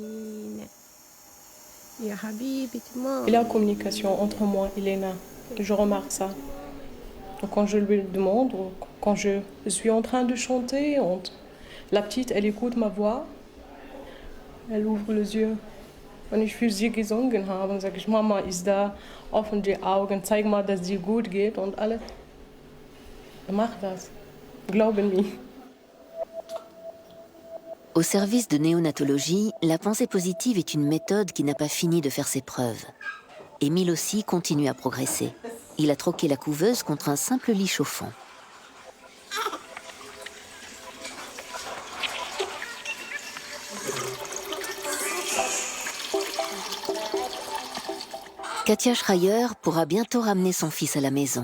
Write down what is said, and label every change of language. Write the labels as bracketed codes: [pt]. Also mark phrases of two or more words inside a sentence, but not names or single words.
[fr] Il y a la communication entre moi et Lena. Je remarque ça. Donc quand je lui demande, quand je suis en train de chanter, la petite, elle écoute ma voix. Elle ouvre les yeux. [de] Wenn ich für sie gesungen habe, dann sage ich, Mama ist da, offen die Augen, zeig mal, dass dir gut geht und alle. Mach das. Glaube mir. [fr] Au service de néonatologie, la pensée positive est une méthode qui n'a pas fini de faire ses preuves. Émile aussi continue à progresser. Il a troqué la couveuse contre un simple lit chauffant. Katia Schreier pourra bientôt ramener son fils à la maison.